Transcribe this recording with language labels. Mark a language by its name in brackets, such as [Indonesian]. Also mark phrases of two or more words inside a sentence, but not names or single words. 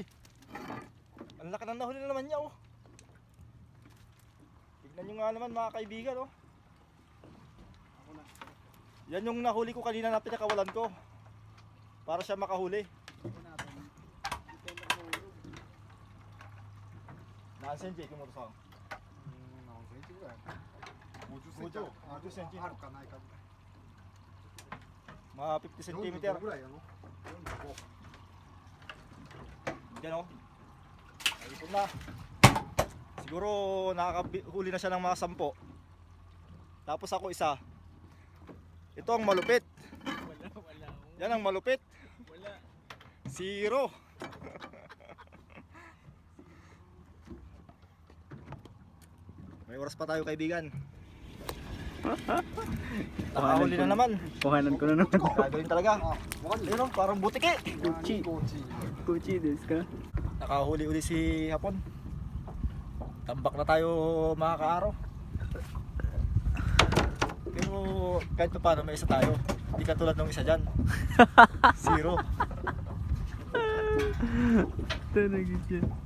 [Filipino] Ang laki ng nahuli na naman niya, oh. Tignan nyo nga naman, mga kaibigan, oh. Yan yung nahuli ko kanina na pinakawalan ko. Para siya makahuli. [Japanese] 何センチ [Filipino] Kimoto-san? [Japanese] 何センチぐらい？50センチ。 50 50センチあるかないか。 [Filipino] Mga 50 cm. [Japanese] 45ぐらいやの。 [Filipino] Yan, oh. Naipon na. Siguro nakakahuli na siya ng mga 10. Tapos ako isa. Ito ang malupit. Wala. Yan ang malupit. Wala. 0. May oras pa tayo, kaibigan. Nakahuli na naman. Kuhanan ko na naman. Gagawin talaga. [Japanese] あ、わかんない。 [Filipino] Ayun, oh, parang butiki. [Japanese] こっち。こっちですか? [Filipino] Nakahuli uli si Hapon. Tambak na tayo, mga kaaro. Pero kahit pa paano may isa tayo. Hindi katulad ng isa dyan. 0. Tanagin siya.